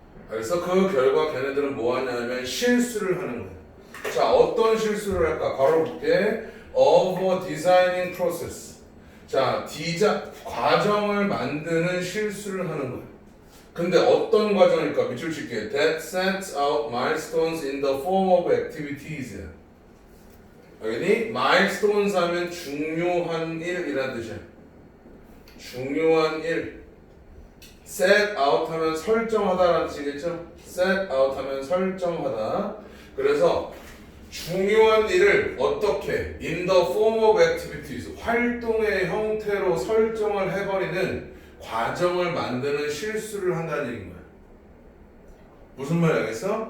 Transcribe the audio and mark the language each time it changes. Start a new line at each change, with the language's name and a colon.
Korean: 알겠어? 그 결과 걔네들은 뭐 하냐 하면 실수를 하는 거야. 자, 어떤 실수를 할까? 바로 볼게.
English: of a designing process.
Korean: 자, 과정을 만드는 실수를 하는 거야. 근데 어떤 과정일까? 밑줄 칠게.
English: That sets out milestones in the form of activities.
Korean: 알겠니? milestones 하면 중요한 일이라는 뜻이야. 중요한 일. set out 하면 설정하다라는 뜻이겠죠? set out 하면 설정하다. 그래서 중요한 일을 어떻게
English: in the form of activities
Korean: 활동의 형태로 설정을 해버리는 과정을 만드는 실수를 한다는 얘기인 거야. 무슨 말이 알겠어?